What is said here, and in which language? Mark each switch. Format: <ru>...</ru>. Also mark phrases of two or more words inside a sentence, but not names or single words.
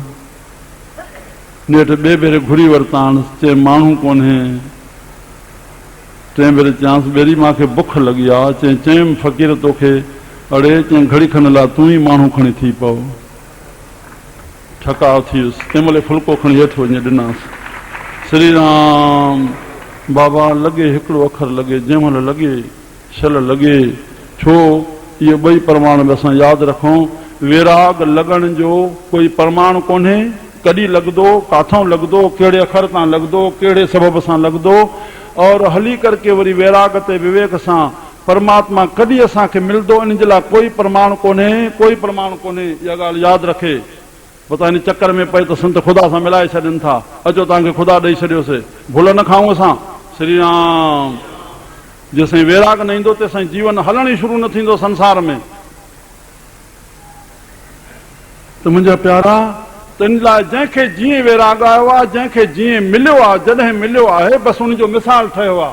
<sd>नेठि ॿिए भेरे घुरी वरितांसि, चई माण्हू कोन्हे। टे भेरे चयांसि ॿेरी मूंखे बुख लॻी आहे। चयईं फ़क़ीर तोखे, अड़े चई घड़ी खण लाइ तूं ई माण्हू खणी थी पओ। ठकाव थी वियुसि। तंहिं महिल फुल्को खणी हेठि वञी ॾिनासि। श्री राम। बाबा लॻे हिकिड़ो अखर लॻे, जंहिं महिल लॻे छल लॻे। छो? इहे ॿई प्रमाण बि असां यादि रखूं। विराग लॻण जो कोई प्रमाण कोन्हे। कॾहिं लॻंदो, काथां लॻंदो, कहिड़े अखर तां लॻंदो, कहिड़े सबब सां लॻंदो, और हली करके वरी वैराग ते विवेक सां परमात्मा कॾहिं असांखे मिलंदो, इन जे लाइ कोई प्रमाण कोन्हे। कोई प्रमाण कोन्हे। इहा ॻाल्हि यादि रखे। पता इन चक्कर में पए त संत ख़ुदा सां मिलाए छॾनि था। अचो तव्हांखे ख़ुदा ॾेई छॾियोसीं, भुल न खाऊं असां। श्री राम। जेसिताईं वैराग न ईंदो तेसिताईं जीवन हलण ई शुरू न थींदो संसार में। त मुंहिंजा प्यारा, त इन लाइ जंहिंखे जीअं वैराग आयो आहे, जंहिंखे जीअं मिलियो आहे, जॾहिं मिलियो आहे बसि उनजो मिसाल ठहियो आहे।</sd>